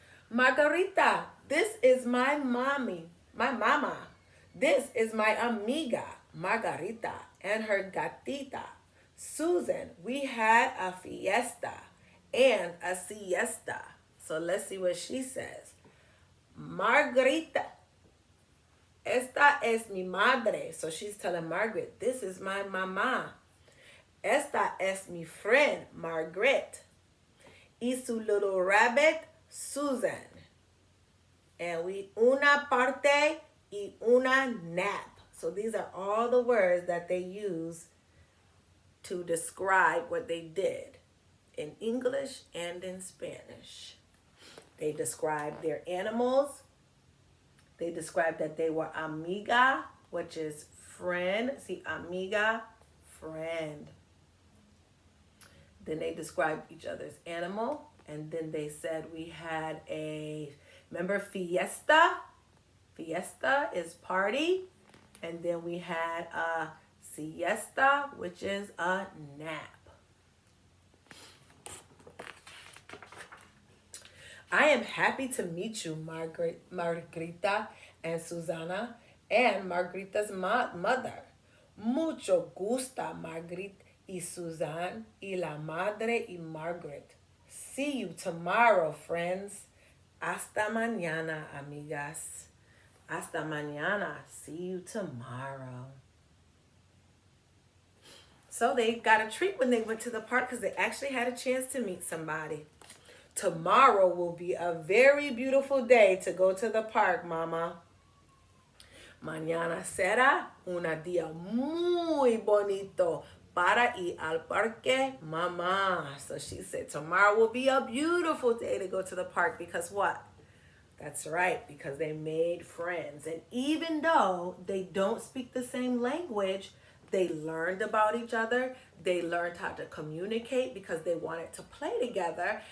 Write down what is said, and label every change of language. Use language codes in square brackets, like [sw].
[en] Margarita, this is my mommy, my mama. This is my amiga, Margarita, and her gatita, Susan. We had a fiesta and a siesta. So let's see what she says. [es] Margarita, esta es mi madre. [en] So she's telling Margaret, this is my mama. [es] Esta es mi friend, Margaret. Y su [en] little rabbit, [es] Susan. [en] And we [es] una parte y una nap. [en] So these are all the words that they use to describe what they did in English and in Spanish. They described their animals. They described that they were amiga, which is friend. See, amiga, friend. Then they described each other's animal. And then they said we had remember fiesta? Fiesta is party. And then we had a siesta, which is a nap. I am happy to meet you, Margarita and Susana, and Margarita's mother. [es] Mucho gusta, Margaret y Susan y la madre y Margaret. [en] See you tomorrow, friends. [es] Hasta mañana, amigas. Hasta mañana. [en] See you tomorrow. So they got a treat when they went to the park because they actually had a chance to meet somebody. Tomorrow will be a very beautiful day to go to the park, Mama. [es] Mañana será un día muy bonito para ir al parque, Mama. [en] So she said tomorrow will be a beautiful day to go to the park because what? That's right, because they made friends. And even though they don't speak the same language, they learned about each other. They learned how to communicate because they wanted to play together.